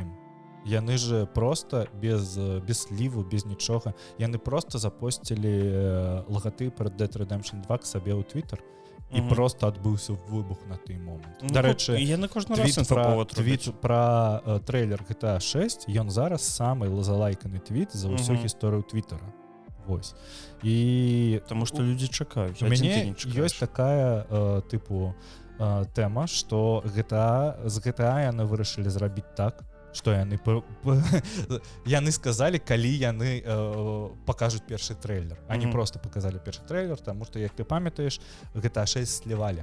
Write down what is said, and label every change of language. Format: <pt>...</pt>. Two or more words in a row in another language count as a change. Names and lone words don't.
<be>Яны же просто без сліву, без нічога, яны просто запосцілі лагатып Red Dead Redemption 2 к сабе ў Twitter. І просто адбыўся выбух на той момант. Дарэчы, твіт пра трейлер GTA 6, ён зараз самы залайканы твіт за ўсю гісторыю Твіттера. Вось. І</be> <ru>потому что</ru> <be>людзі чакаюць. У мяне ёсць такая тыпу тэма, што з GTA яны вырашылі зрабіць так, што яны сказалі, калі яны пакажуць першы трэйлер. Они просто показалі першы трэйлер, таму што, як ты памятаеш, GTA 6 слівалі.</be>